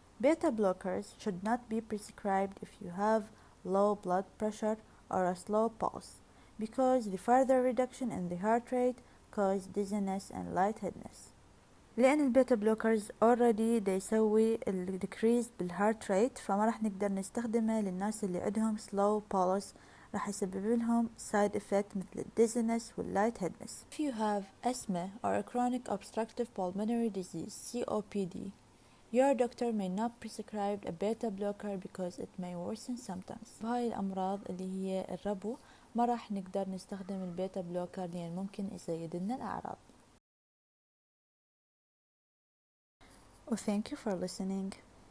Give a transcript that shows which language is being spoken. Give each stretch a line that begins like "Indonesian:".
English: Beta blockers should not be prescribed if you have low blood pressure or a slow pulse, because the further reduction in the heart rate cause dizziness and lightheadedness.
Arabic: لأن البيتا بلوكرز
English: already
Arabic: دا يسوي
English: decrease
Arabic: بالهارت ريت، فما راح نقدر نستخدمه للناس اللي عندهم
English: slow pulse،
Arabic: راح يسبب لهم
English: side effect
Arabic: مثل
English: dizziness
Arabic: والlightheadedness.
English: If you have asthma or a chronic obstructive pulmonary disease COPD, your doctor may not prescribe a beta blocker because it may worsen symptoms.
Arabic: بهاي الأمراض اللي هي الربو ما راح نقدر نستخدم البيتا بلوكر لأن ممكن يزيد لنا الأعراض.
English: Thank you for listening.